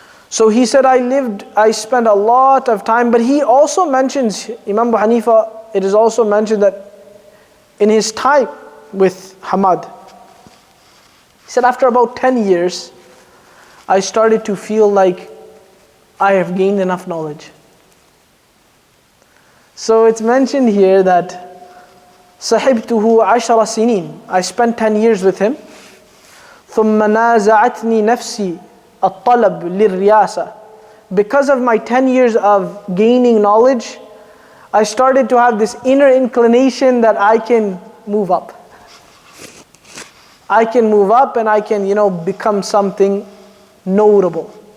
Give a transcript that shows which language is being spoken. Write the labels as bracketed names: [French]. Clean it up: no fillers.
[English] So he said, I spent a lot of time, but he also mentions, Imam Abu Hanifa, it is also mentioned that in his time with Hamad, he said after about 10 years, I started to feel like I have gained enough knowledge. So it's mentioned here that [Arabic] صحبته 10 سنين. [English] I spent 10 years with him. [Arabic] ثم نازعتني نفسي الطلب للرياسة. [English] Because of my 10 years of gaining knowledge, I started to have this inner inclination that I can move up. I can move up and I can, become something noticeable.